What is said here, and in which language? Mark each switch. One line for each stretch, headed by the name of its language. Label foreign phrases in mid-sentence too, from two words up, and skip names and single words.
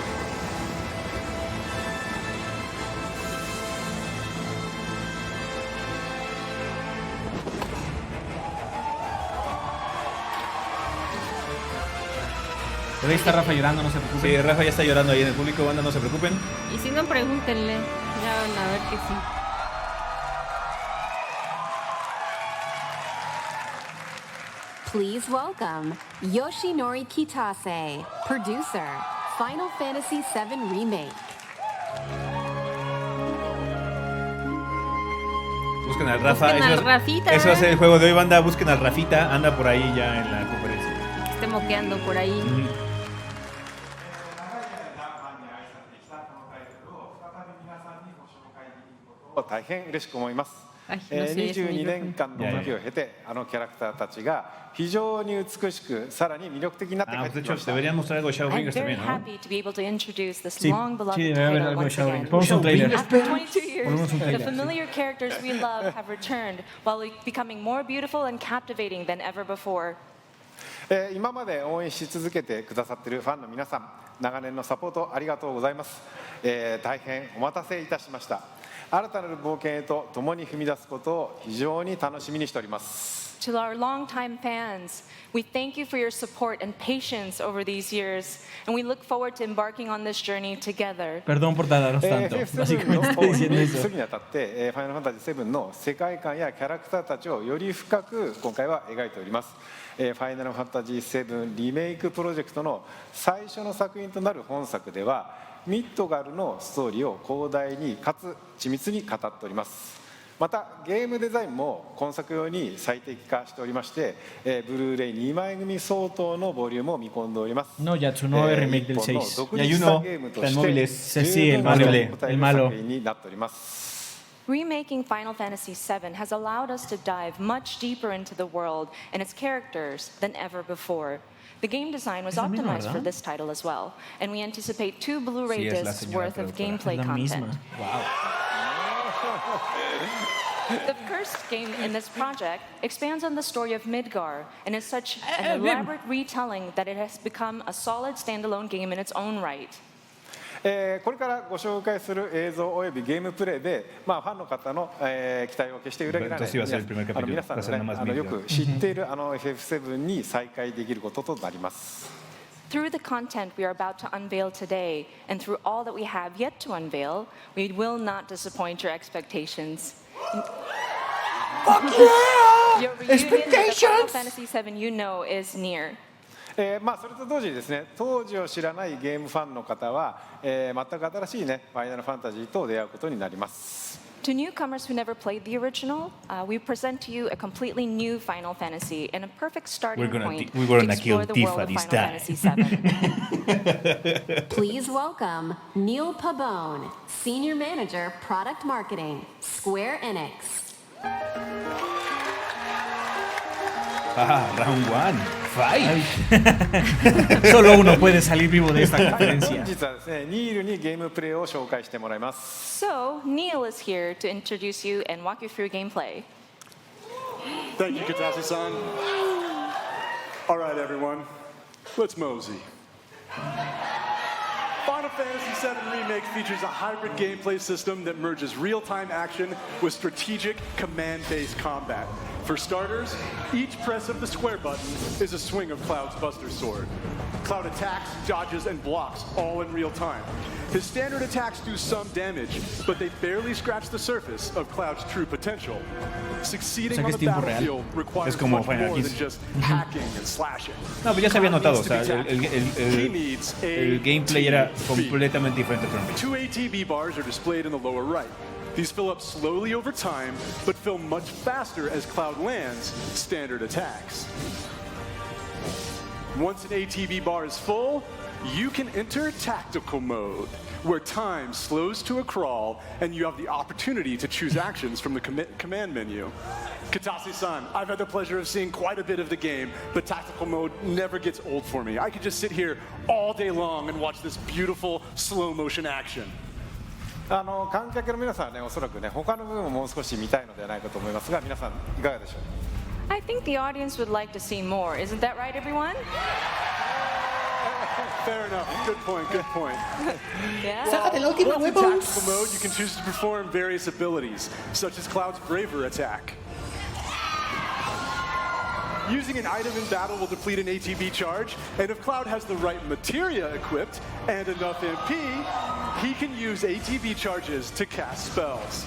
Spanish: Por ahí está Rafa llorando, no se preocupen. Sí, Rafa ya está llorando ahí en el público, banda, no se preocupen. Y si no, pregúntenle. Ya van a ver que sí.
English: Please welcome Yoshinori Kitase, producer, Final Fantasy VII Remake.
Spanish: Busquen al Rafa. Busquen al Eso es- Rafita. Eso va a ser el juego de hoy, banda. Busquen al Rafita. Anda por ahí ya en la conferencia. Que esté moqueando por ahí. Ujú.
Japanese: 大変嬉しく思います。
Spanish: Ay, no sé, ese
Japanese: 22 年
Spanish: micrófono.
Japanese: 間の時を経て、あのキャラクターたちが非常に美しく、さらに魅力的になって帰
Spanish: Ah,
Japanese: っ
Spanish: pues de
Japanese: てき
Spanish: hecho,
Japanese: ました。
Spanish: deberían mostrar algo de
English: I'm
Spanish: Shadowbringers
English: very
Spanish: también, ¿no?
English: happy to be able to introduce this
Spanish: Sí,
English: long beloved
Spanish: sí, debe haber
English: title
Spanish: algo de
English: once
Spanish: Shadowbringers.
English: again.
Spanish: Ponemos un trailer.
English: After 22 years,
Spanish: Ponemos un
English: the
Spanish: trailer.
English: familiar characters we love have returned while becoming more beautiful and captivating than ever before.
Japanese: 今まで応援し続けてくださっているファンの皆さん、長年のサポートありがとうございます。大変お待たせいたしました。新たなる冒険へと共に踏み出すことを非常に楽しみにしております。
English: To our longtime fans, we thank you for your support and patience over these years, and we look forward to embarking on this journey together.
Spanish: Perdón por tardaros tanto.
Japanese: FF7
Spanish: Básicamente
Japanese: の
Spanish: estoy
Japanese: リ
Spanish: diciendo
Japanese: リース
Spanish: eso.
Japanese: するにあたって、ファイナルファンタジー7の世界観やキャラクターたちをより深く今回は描いております。ファイナルファンタジー7リメイクプロジェクトの最初の作品となる本作では、ミッドガルのストーリーを広大にかつ緻密に語っております。またゲームデザインも今作用に最適化しておりまして、ブルーレイ2枚組相当のボリュームを見込んでおります。
Spanish: No, ya su nuevo remake del
Japanese: 一本の
Spanish: 6.
Japanese: 独
Spanish: Y hay
Japanese: 立
Spanish: uno
Japanese: したゲームと
Spanish: en
Japanese: し
Spanish: móviles.
Japanese: て
Spanish: Sí, el
Japanese: 十分
Spanish: malo,
Japanese: な
Spanish: el
Japanese: 答える
Spanish: malo.
Japanese: 作品になっております。
English: Remaking Final Fantasy VII has allowed us to dive much deeper into the world and its characters than ever before. The game design was
Spanish: Es la misma,
English: optimized for
Spanish: ¿verdad?
English: this title as well, and we anticipate 2 Blu-ray
Spanish: Sí, es la
English: discs
Spanish: señora
English: worth of
Spanish: productora.
English: gameplay
Spanish: Es la misma.
English: content. Wow. The first game in this project expands on the story of Midgar and is such an elaborate retelling that it has become a solid standalone game in its own right.
Japanese: これからご紹介する映像およびゲームプレイで、ファンの方の、期待を決して裏切らない
Spanish: Entonces iba a ser el primer capítulo.
Japanese: 皆さん
Spanish: Va a ser
Japanese: の、
Spanish: nomás
Japanese: よ
Spanish: vídeo.
Japanese: く知っているFF7 に再会できることとなります。
English: Through the content we are about to unveil today, and through all that we have yet to unveil, we will not disappoint your expectations. Your reunion with the Final Fantasy VII you know is near. それと同時にですね、当時を知らないゲームファンの方は、全く新しいね、ファイナルファンタジーと出会うことになります。 To newcomers who never played the original, we present to you a completely new Final Fantasy and a perfect starting point to explore the world of Final Fantasy VII. Please welcome Neil Pabon, Senior Manager, Product Marketing, Square Enix. Round one. Fight.
Spanish: Solo uno puede salir vivo de esta conferencia.
Japanese: 本日はですね、ニールにゲームプレイを紹介してもらいます。
English: So, Neil is here to introduce you and walk you through gameplay. Thank you, Katase-san. All right, everyone, let's mosey. Final Fantasy VII Remake features a hybrid gameplay system that merges real-time action with strategic command-based combat. For starters, each press of the square button is a swing of Cloud's Buster Sword. Cloud attacks, dodges, and blocks all in real time. His standard attacks do some damage, but they barely scratch the surface of Cloud's true potential. Succeeding on the battlefield requires much more than just hacking and slashing.
Spanish: No, pues ya se había notado, o sea, el gameplay era completamente diferente.
English: 2 ATB bars are displayed in the lower right. These fill up slowly over time, but fill much faster as Cloud lands standard attacks. Once an ATB bar is full, you can enter tactical mode, where time slows to a crawl and you have the opportunity to choose actions from the command menu. Katase-san, I've had the pleasure of seeing quite a bit of the game, but tactical mode never gets old for me. I could just sit here all day long and watch this beautiful slow motion action.
Japanese: 観客の皆さんはね、おそらくね、他の部分ももう少し見たいのではないかと思いますが、皆さんいかがでしょう。
English: I think the audience would like to see more. Isn't that right, everyone? Fair enough. Good point. Good point. Yeah. Once in tactical mode, you can choose to perform various abilities, such as Cloud's Braver attack. Using an item in battle will deplete an ATB charge, and if Cloud has the right materia equipped and enough MP, he can use ATB charges to cast spells.